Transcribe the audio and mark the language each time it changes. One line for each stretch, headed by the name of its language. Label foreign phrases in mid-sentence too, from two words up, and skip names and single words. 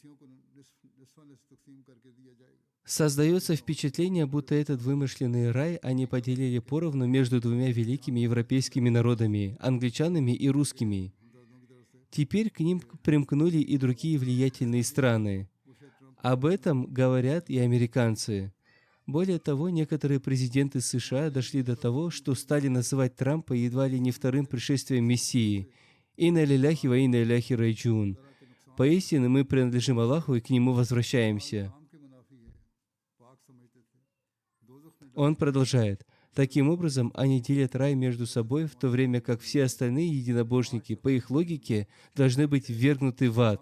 Russian: Создается впечатление, будто этот вымышленный рай они поделили поровну между двумя великими европейскими народами — англичанами и русскими. Теперь к ним примкнули и другие влиятельные страны. Об этом говорят и американцы. Более того, некоторые президенты США дошли до того, что стали называть Трампа едва ли не вторым пришествием Мессии.
Arabic: «إنا لله وإنا إليه راجعون».
Russian: Поистине мы принадлежим Аллаху и к Нему возвращаемся. Он продолжает: таким образом, они делят рай между собой, в то время как все остальные единобожники, по их логике, должны быть ввергнуты в ад.